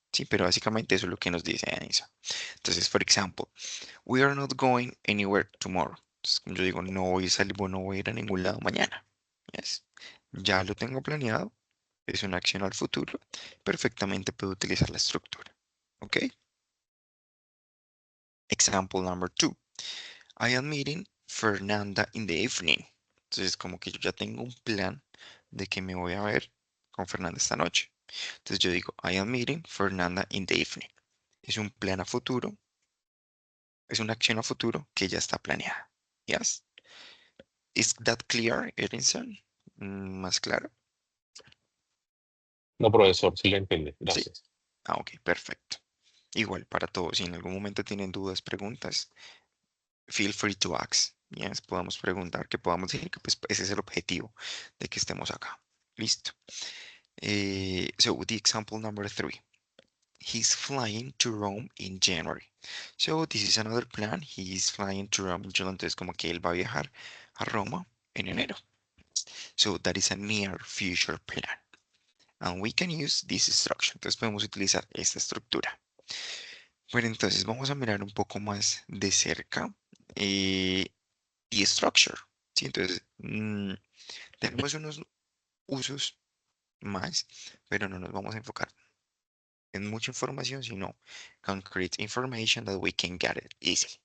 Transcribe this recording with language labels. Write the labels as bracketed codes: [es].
[es] Sí, pero básicamente eso es lo que nos dice Anisa. Entonces, por ejemplo, [en] we are not going anywhere tomorrow. [es] Entonces, como yo digo, no voy a salir, no voy a ir a ningún lado mañana. Yes. Ya lo tengo planeado, es una acción al futuro, perfectamente puedo utilizar la estructura. ¿Ok? [en] Example number 2. I am meeting Fernanda in the evening. [es] Entonces, como que yo ya tengo un plan de que me voy a ver con Fernanda esta noche. Entonces yo digo, [en] I am meeting Fernanda in the evening. [es] Es un plan a futuro, es una acción a futuro que ya está planeada. [en] Yes? Is that clear, Edinson? [es] ¿Más claro? No, profesor, sí lo entiende. Sí. Gracias. Ah, ok, perfecto. Igual para todos, si en algún momento tienen dudas, preguntas, [en] feel free to ask. [es] Yes, podamos preguntar, que podamos decir que pues ese es el objetivo de que estemos acá. [en] Listo. So the example number 3. He's flying to Rome in January. So this is another plan. He is flying to Rome in January. [es] Entonces como que él va a viajar a Roma en enero. [en] So that is a near future plan. And we can use this structure. [es] Entonces podemos utilizar esta estructura. Bueno, entonces vamos a mirar un poco más de cerca [en] the structure. [es] ¿Sí? Entonces, tenemos unos usos más, pero no nos vamos a enfocar en mucha información, sino [en] concrete information that we can get it easy.